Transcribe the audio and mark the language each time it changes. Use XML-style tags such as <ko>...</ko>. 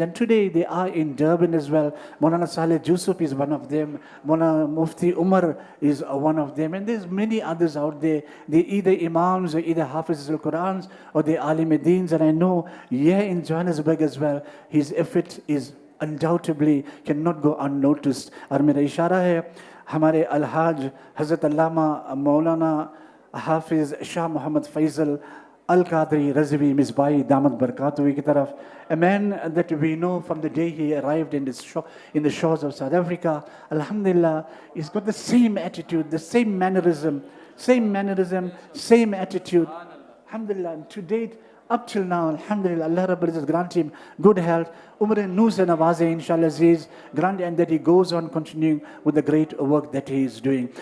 <en>And today they are in Durban as well. Maulana Saleh Jusuf is one of them. Maulana Mufti Umar is one of them. And there's many others out there. They're either Imams or either Hafiz al-Quran or they're Alim Deens. And I know here in Johannesburg as well, his effort is undoubtedly cannot go unnoticed.</en> <ur>اور میرا اشارہ ہے ہمارے الحاج حضرت علامہ مولانا حافظ شاہ محمد فیضل القادری رضوی مصباحی دامت برکاتہ کی طرف.</ur> <en>A man that we know from the day he arrived in the shores of South Africa. Alhamdulillah, he's got the same attitude, the same mannerism, same attitude. Alhamdulillah, and to date, up till now, alhamdulillah, Allah Rabbul Izzat grant him good health, umr and noose and nawaze, inshallah Aziz, grant, and that he goes on continuing with the great work that he is doing.</en>